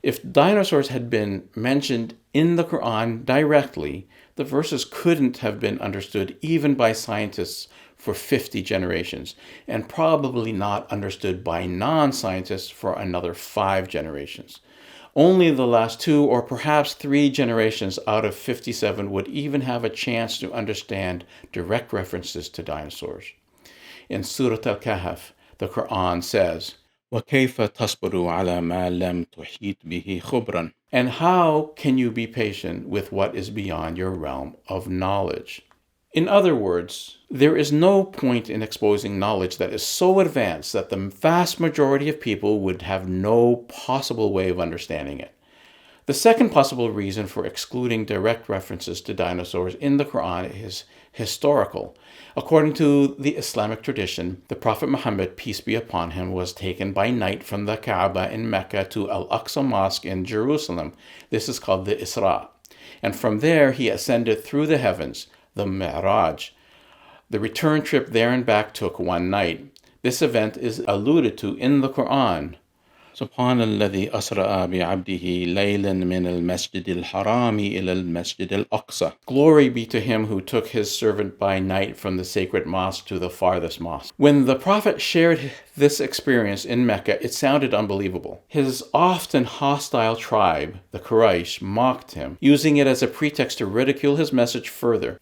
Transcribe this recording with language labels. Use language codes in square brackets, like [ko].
[en] If dinosaurs had been mentioned in the Quran directly, the verses couldn't have been understood even by scientists for 50 generations, and probably not understood by non-scientists for another 5 generations. Only the last 2 or perhaps 3 generations out of 57 would even have a chance to understand direct references to dinosaurs. In Surah Al-Kahf, the Quran says, [ar] وَكَيْفَ تَصْبِرُ عَلَى مَا لَمْ تُحِيطْ بِهِ خُبْرًا? [en] And how can you be patient with what is beyond your realm of knowledge? In other words, there is no point in exposing knowledge that is so advanced that the vast majority of people would have no possible way of understanding it. The second possible reason for excluding direct references to dinosaurs in the Quran is historical. According to the Islamic tradition, the Prophet Muhammad, peace be upon him, was taken by night from the Kaaba in Mecca to Al-Aqsa Mosque in Jerusalem. This is called the Isra. And from there he ascended through the heavens, the Mi'raj. The return trip there and back took one night. This event is alluded to in the Quran. [ar] سبحان الذي أسرى بعبده ليلا من المسجد الحرام إلى المسجد الأقصى. [en] Glory be to him who took his servant by night from the sacred mosque to the farthest mosque. When the Prophet shared this experience in Mecca, it sounded unbelievable. His often hostile tribe, the Quraysh, mocked him, using it as a pretext to ridicule his message further.